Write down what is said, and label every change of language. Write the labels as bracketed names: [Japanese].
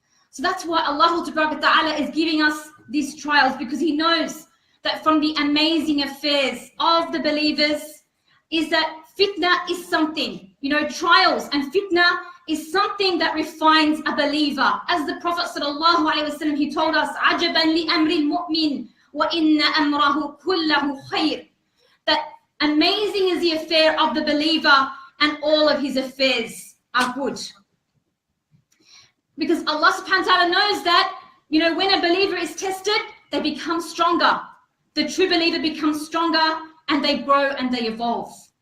[English] So that's why Allah Ta'ala is giving us these trials, because He knows that from the amazing affairs of the believers is that fitna is something, trials and fitna is something that refines a believer. As the Prophet ﷺ, he told us, [Arabic] عَجَبًا لِأَمْرِ الْمُؤْمِنِ وَإِنَّ أَمْرَهُ كُلَّهُ خَيْرٌ. [English] That amazing is the affair of the believer, and all of his affairs are good. Because Allah subhanahu wa ta'ala knows that, when a believer is tested, they become stronger. The true believer becomes stronger, and they grow and they evolve.